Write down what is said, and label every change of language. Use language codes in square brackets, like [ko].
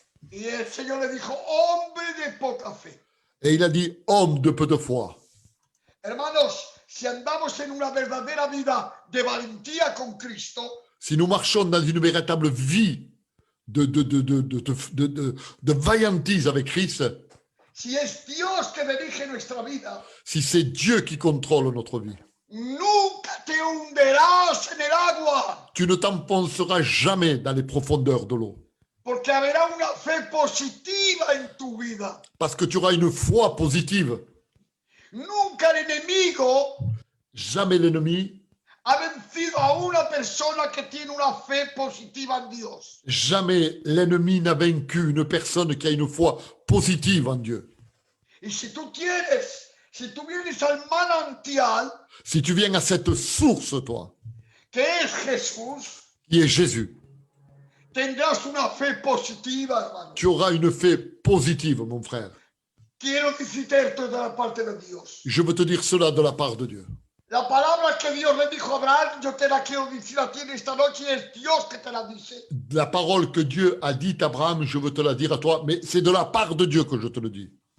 [es] Y el Señor le dijo: hombre de poca fe. [fr] Et il a dit, homme de peu de foi. [es] Hermanos, si andamos en una verdadera vida de valentía con Cristo, [fr] Si nous marchons dans une véritable vie de vaillantise avec Christ, [es] si es Dios que dirige nuestra vida, [fr] si c'est Dieu qui contrôle notre vie, [es] nunca te hundirás en el agua, [fr] tu ne t'enfonceras jamais dans les profondeurs de l'eau. [es] porque habrá una fe positiva en tu vida. [fr] Parce que tu auras une foi positive. [es] Nunca el enemigo [fr] Jamais l'ennemi, [es] ha vencido a una persona que tiene una fe positiva en Dios. [fr] jamais l'ennemi n'a vaincu une personne qui a une foi positive en Dieu. [es] Y si tú vienes al manantial, [fr] Si tu viens à cette source, toi, [es] que es Jesús, [fr] qui est Jésus, [es] tendrás una fe positiva, hermano. [fr] Tu auras une fe positive, mon frère. [es] Quiero decirte esto de la parte de Dios. [fr] Je veux te dire cela de la part de Dieu. [es] La palabra que Dios le dijo a Abraham, yo te la quiero decir a ti en esta noche y es Dios que te la dice. [fr] La parole que Dieu a dite à Abraham, je veux te la dire à toi, mais c'est de la part de Dieu que je te le dis.